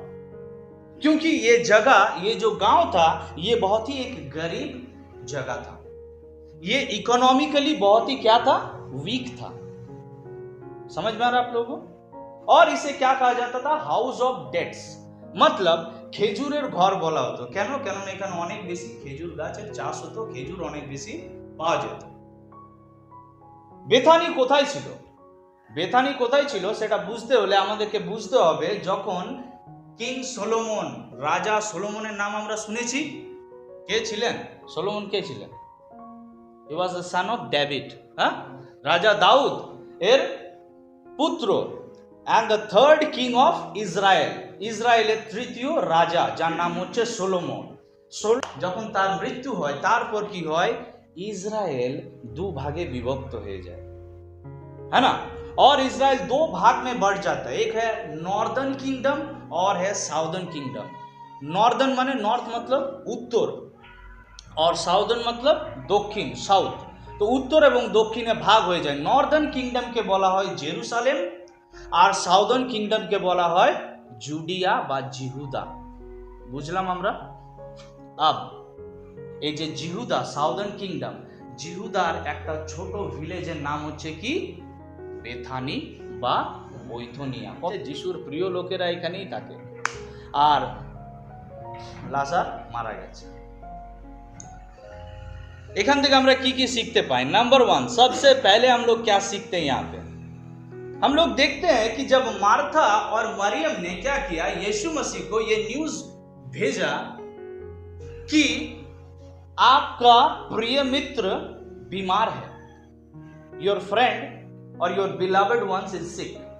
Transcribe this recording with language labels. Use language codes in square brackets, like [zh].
[hi] क्योंकि ये जगह, ये जो गांव था, ये बहुत ही एक गरीब जगह था। ये इकोनॉमिकली बहुत ही क्या था, वीक था। समझ में आ रहा आप लोगों? और इसे क्या कहा जाता था, [en] house of dates, [hi] मतलब [bn] খেজুরের ঘর বলা হতো। কেন? কেননা এখানে অনেক বেশি খেজুর গাছের চাষ হতো, খেজুর অনেক বেশি পাওয়া যেত। বেথানি কোথায় ছিল? বেথানি কোথায় ছিল সেটা বুঝতে হলে আমাদেরকে বুঝতে হবে, যখন কিং সলোমন, রাজা সলোমনের নাম আমরা শুনেছি। কে ছিলেন সলোমন? কে ছিলেন? [en] he was the son of David, [bn] হ্যাঁ, রাজা দাউদ এর পুত্র, [en] and the third king of Israel, [bn] ইসরায়েলের তৃতীয় রাজা, যার নাম হচ্ছে সোলোমন। যখন তার মৃত্যু হয়, তারপর কি হয়, [hi] इजराइल 2 भागे विभक्त हो जाए, [bn] है ना। [hi] और इजराइल 2 भाग में बढ़ जाता है, एक है नॉर्दर्न किंगडम और है साउदर्न किंगडम। नॉर्दर्न माने नॉर्थ मतलब उत्तर, और साउदर्न मतलब दक्षिण, साउथ। तो उत्तर एवं दक्षिणे भाग हो जाए। नॉर्दर्न किंगडम के बोला है जेरूसालेम, और साउदर्न किंगडम के बोला है জুডিয়া বা জিহুদা। [bn] বুঝলাম আমরা? अब এই যে জিহুদা, সাউদার্ন কিংডম, জিহুদার একটা ছোট ভিলেজের নাম হচ্ছে কি, বেথানি বা বৈথনিয়া। যিশুর প্রিয় লোকেরা এখানেই থাকে। আর লাজার মারা গেছে। এখান থেকে আমরা কি কি [hi] सीखते पाए? नंबर 1, सबसे पहले हम लोग क्या सीखते हैं यहाँ पे, हम लोग देखते हैं कि जब मार्था और मरियम ने क्या किया, यीशु मसीह को ये न्यूज भेजा कि आपका प्रिय मित्र बीमार है, [en] Your friend और your beloved ones is sick.